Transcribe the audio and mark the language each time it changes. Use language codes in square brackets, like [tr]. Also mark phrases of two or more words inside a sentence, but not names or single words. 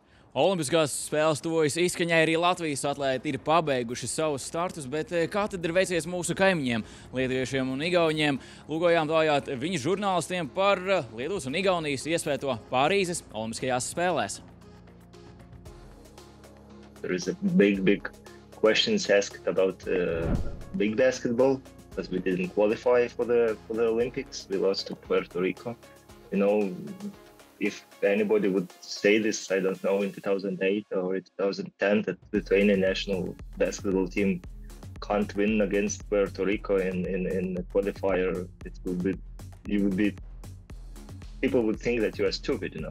[lv] Olimpiskās spēles tuvojas izskaņai, arī Latvijas atlēti ir pabeiguši savus startus, bet kā tad ir veicies mūsu kaimiņiem, lietuviešiem un igauniem? Lūgojām taujāt viņu žurnālistiem par Lietuvas un Igaunijas iespēto Pārīzes Olimpiskajās spēlēs. [en] There is a big questions asked about big basketball because we didn't qualify for the Olympics. We lost to Puerto Rico. You know, if anybody would say this, I don't know, in 2008 or in 2010, that the Lithuanian national basketball team can't win against Puerto Rico in the qualifier, people would think that you are stupid, you know.